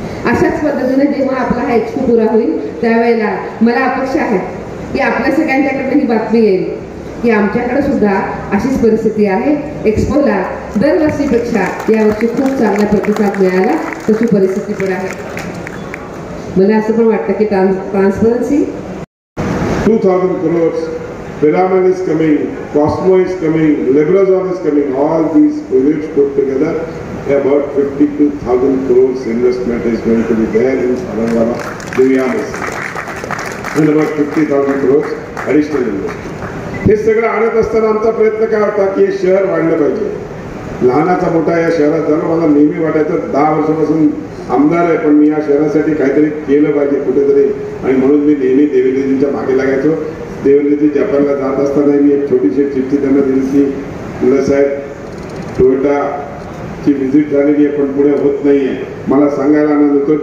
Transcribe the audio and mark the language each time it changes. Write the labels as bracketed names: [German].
[Marathi] अशाच पद्धतीने जेव्हा आपला हा एक्सपो पुरा होईल त्यावेळेला मला अपेक्षा आहे की आपल्या सगळ्यांच्याकडे ही बातमी येईल की आमच्याकडे सुद्धा अशीच परिस्थिती आहे। एक्सपोला दरवर्षीपेक्षा यावर्षी खूप चांगला प्रतिसाद मिळाला, तशी परिस्थिती पण आहे। मला असं पण वाटतं की transparency [English] 2000 crores, Piramal is coming, Cosmo is coming, Lebrazon is coming, all these projects put together, about 52,000 crores investment is going to be there in Aurangabad, Divyanis, and about 50,000 crores additional investment. [Marathi] हे सगळं आणत असताना आमचा प्रयत्न काय होता की हे शहर वाढलं पाहिजे, लहानाचा मोठा या शहरात झालं। मला नेहमी वाटायचं 10 वर्षापासून आमदार आहे पण मी या शहरासाठी काहीतरी केलं पाहिजे कुठेतरी, आणि म्हणून मी नेहमी देवेंद्रजींच्या मागे लागायचो। देवेंद्रजी जपानला जात असताना मी एक छोटीशी चिठ्ठी त्यांना दिली की मुलं साहेब टोयोटाची व्हिजिट झालेली आहे पण पुढे होत नाही आहे, मला सांगायला आनंद होतो।